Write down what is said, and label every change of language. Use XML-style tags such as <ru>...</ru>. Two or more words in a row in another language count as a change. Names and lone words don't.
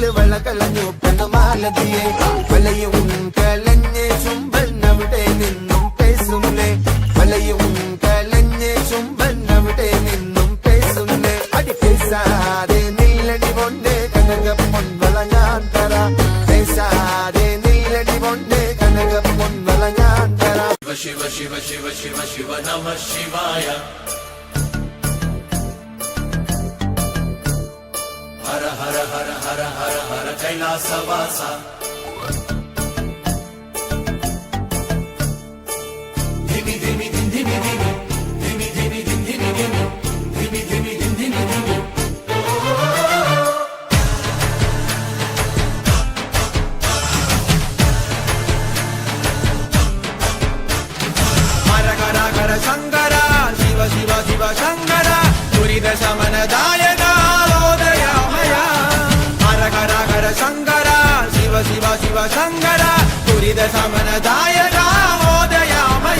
<ml>വളകളഞ്ഞു പെണ്ണുമാലതിയെ വലയും കലഞ്ഞ് ചുംബന്നവിടെ നിന്നും പേസുന്നേ വലയും കലഞ്ഞ് ചുംബന്നവിടെ നിന്നും പേസുന്നേ അടി പേസാതെ നില്ലടി കൊണ്ട് കനക പൊൻവള ഞാൻ തരാ പേസാതെ നില്ലടി കൊണ്ട് കനക പൊൻവള ഞാൻ തരാ</ml> <sa>शिव शिव शिव शिव शिव नमः शिवाय हर हर हर हर हर हर कैलासवासा धिमि धिमि धिम धिमि धिमि धिमि धिमि धिम धिमि धिमि धिमि धिमि धिम धिमि धिमि ഹര ഹര ഹര ശങ്കര ശിവ ശിവ ശിവ ശങ്കര ദുരിത ശമനദായക ഓദയാമയ ഹര ഹര ഹര ശങ്കര ശിവ ശിവ ശിവ ശങ്കര ദുരിത ശമനദായക ഓദയാമയ</sa>